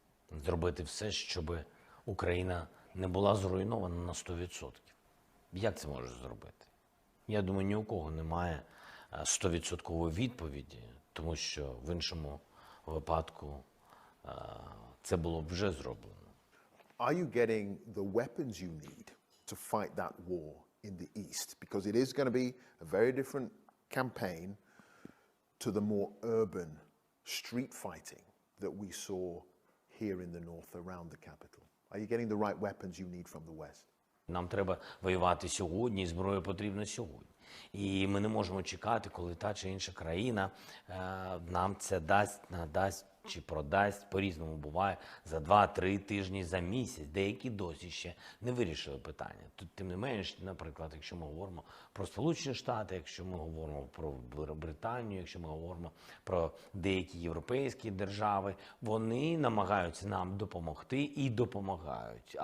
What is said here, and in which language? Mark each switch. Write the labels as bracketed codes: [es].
[uk] Зробити все, щоб Україна не була зруйнована на 100%. Як це можеш зробити? Я думаю, ні у кого немає 100% відповіді, тому що в іншому випадку це було б вже зроблено. [en] Are you getting the weapons you need to fight that war in the East? Because it is going to be a very different campaign to the more urban street fighting that we saw here in the north around the capital. Are you getting the right weapons you need from the West? [uk] Нам треба воювати сьогодні, і зброя потрібна сьогодні. І ми не можемо чекати, коли та чи інша країна нам це дасть, надасть чи продасть, по-різному буває, за 2-3 тижні, за місяць. Деякі досі ще не вирішили питання. Тут, тим не менш, наприклад, якщо ми говоримо про Сполучені Штати, якщо ми говоримо про Британію, якщо ми говоримо про деякі європейські держави, вони намагаються нам допомогти і допомагають.